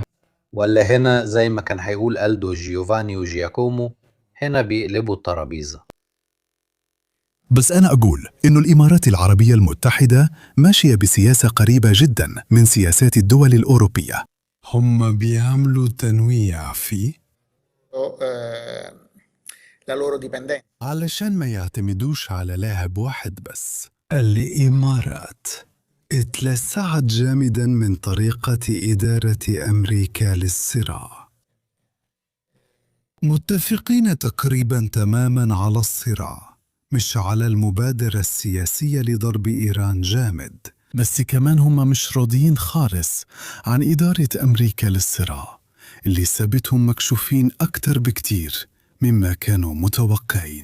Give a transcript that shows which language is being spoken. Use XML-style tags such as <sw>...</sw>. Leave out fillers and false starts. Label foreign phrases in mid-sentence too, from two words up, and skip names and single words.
<ar>ولا هنا زي ما كان هيقول ألدو جيوفاني وجياكومو، هنا بيقلبوا الترابيزة؟ بس أنا أقول إنه الإمارات العربية المتحدة ماشية بسياسة قريبة جدا من سياسات الدول الأوروبية. هم بيعملوا تنويع في</ar> <it>la loro dipendenza.</it> <ar>علشان ما يعتمدوش على لاعب واحد بس. الإمارات اتلسعت جامدا من طريقة إدارة أمريكا للصراع. متفقين تقريبا تماما على الصراع، مش على المبادرة السياسية لضرب إيران جامد، بس كمان هم مش راضيين خالص عن إدارة أمريكا للصراع اللي سابتهم مكشوفين أكتر بكتير مما كانوا متوقعين.</ar>